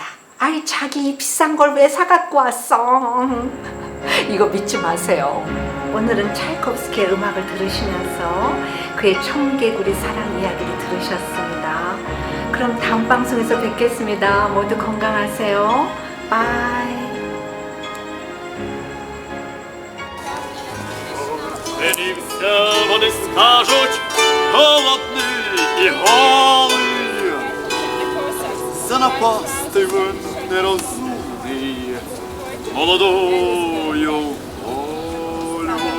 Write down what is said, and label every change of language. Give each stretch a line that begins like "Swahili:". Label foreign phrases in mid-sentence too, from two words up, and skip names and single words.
Korean: 아이 자기 이 비싼 걸 왜 사갖고 왔어? 이거 믿지 마세요. 오늘은 차이코프스키의 음악을 들으시면서 그의 청개구리 사랑 이야기를 들으셨습니다. 그럼 다음 방송에서 뵙겠습니다. 모두 건강하세요. 바이.
Ukrainian: Мені все вони скажуть, голодний і голий, занапастив нерозумний молодою волю.